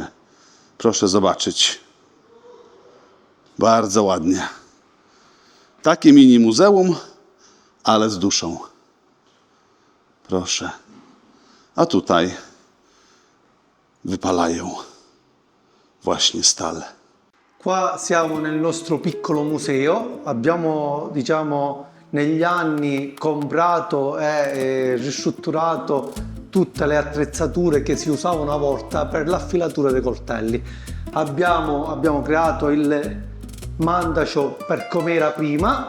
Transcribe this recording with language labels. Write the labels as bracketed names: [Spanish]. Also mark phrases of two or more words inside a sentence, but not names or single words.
[Polish] Proszę zobaczyć. Bardzo ładnie. Takie mini muzeum, ale z duszą. Proszę. A tutaj wypalają właśnie stal. [Italian] Qua siamo nel nostro piccolo museo. Abbiamo, diciamo, negli anni comprato e ristrutturato tutte le attrezzature che si usavano una volta per l'affilatura dei coltelli. Abbiamo creato il mandacio per come era prima.